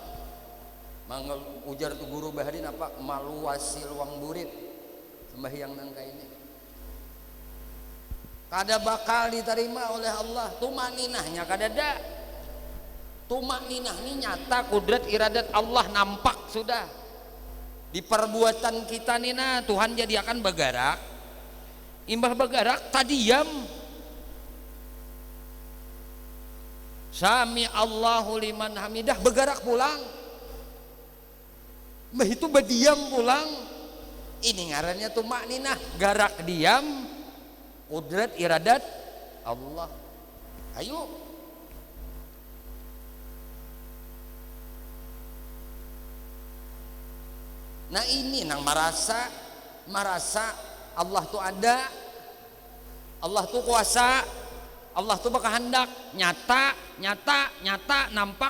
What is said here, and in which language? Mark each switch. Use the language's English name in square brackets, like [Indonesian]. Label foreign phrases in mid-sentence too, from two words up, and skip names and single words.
[Banjar] Manggal ujar tu guru baharin apa malu wasil wang burit sembahyang nang kayak ini kada bakal diterima oleh Allah. Tumak ninahnya kada ada. Tumak ninah ini nyata kudrat iradat Allah nampak sudah di perbuatan kita nina. Tuhan jadi akan bergerak imbah bergerak tadiam. [Arabic] Sami Allahu liman hamidah, [Banjar] bergerak pulang. Itu berdiam pulang. Ini ngarannya tumakninah, garak diam, qudrat iradat Allah. Ayo. Nah ini nang merasa Allah tuh ada, Allah tuh kuasa, Allah tuh berkehendak, nyata nampak.